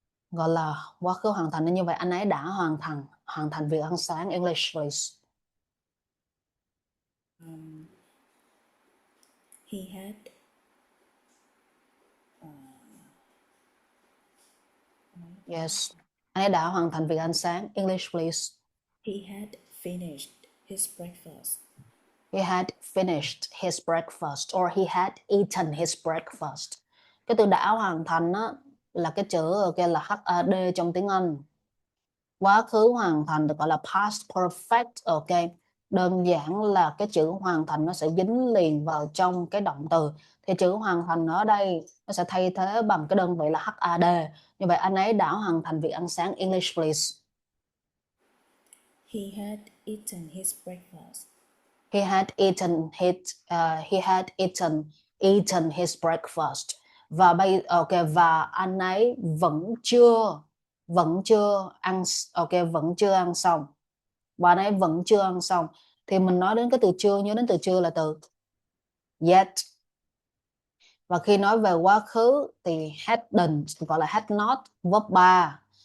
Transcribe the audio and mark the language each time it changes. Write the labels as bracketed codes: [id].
[vi] Gọi là quá khứ hoàn thành. Nên như vậy anh ấy đã hoàn thành việc ăn sáng. [en] English please. He had Yes. [vi] Anh ấy đã hoàn thành việc ăn sáng. [en] English please. he had finished his breakfast. He had finished his breakfast or he had eaten his breakfast. [vi] Cái từ đã hoàn thành á là cái chữ kia là HAD trong tiếng Anh. Quá khứ hoàn thành được gọi là past perfect, ok? Đơn giản là cái chữ hoàn thành nó sẽ dính liền vào trong cái động từ. Thì chữ hoàn thành ở đây nó sẽ thay thế bằng cái đơn vị là HAD. Như vậy anh ấy đã hoàn thành việc ăn sáng. [en] English please. He had eaten his breakfast. He had eaten his breakfast. [vi] Và và anh ấy vẫn chưa ăn, vẫn chưa ăn xong. Và anh ấy vẫn chưa ăn xong. Thì mình nói đến cái từ chưa, nhớ đến từ chưa là từ yet. Và khi nói về quá khứ thì hadn't gọi là had not, verb 3.